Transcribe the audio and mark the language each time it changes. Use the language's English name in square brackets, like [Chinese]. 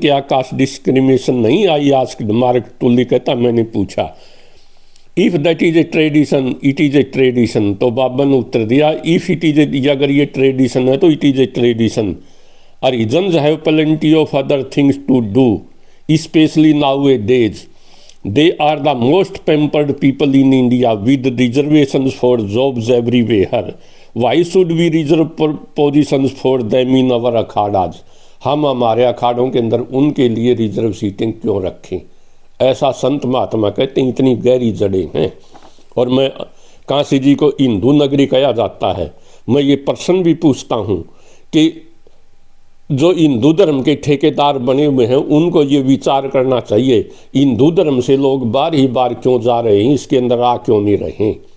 [Hindi] क्या caste discrimination नहीं आई? आज मार्क टुल्ली कहता, मैंने पूछा। [English] If that is a tradition, it is a tradition. [Hindi] तो बाबा ने उत्तर दिया, [English] if it is a, [Hindi] अगर ये ट्रेडिशन है तो [English] It is a tradition. Harijanis have plenty of other things to do, especially nowadays. They are the most pampered people in India with reservation for jobs everywhere, why should we reserve position for them in our akharas, [Hindi] हम हमारे अखाड़ों के अंदर उनके लिए reserve सीटें क्यों रखें। ऐसा संत महात्मा कहते हैं, इतनी गहरी जड़ें हैं। और मैं काशी जी को हिंदू नगरी कहा जाता है, मैं ये प्रश्न भी पूछता हूँ कि जो हिंदू धर्म के ठेकेदार बने हुए हैं उनको ये विचार करना चाहिए, हिंदू धर्म से लोग बार ही बार क्यों जा रहे हैं, इसके अंदर आ क्यों नहीं रहे।